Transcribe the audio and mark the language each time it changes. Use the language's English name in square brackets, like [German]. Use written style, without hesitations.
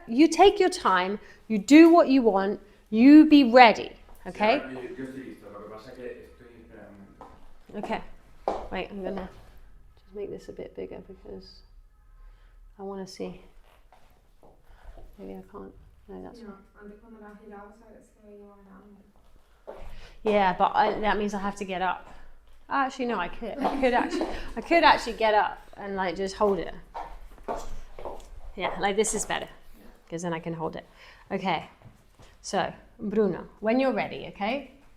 [English] You take your time, you do what you want, you be ready. Okay? [Spanish] Yo estoy listo. Lo que pasa es que estoy... Espera un momento. [English] Okay. Wait, I'm gonna just make this a bit bigger because I want to see. Maybe I can't. No, that's fine. [Spanish] Antes cuando la giraba se veía más grande. [English] Yeah, but that means I have to get up. Actually, no, I could actually get up and like just hold it. Yeah, like this is better because then I can hold it. Okay, so Bruno, when you're ready, okay?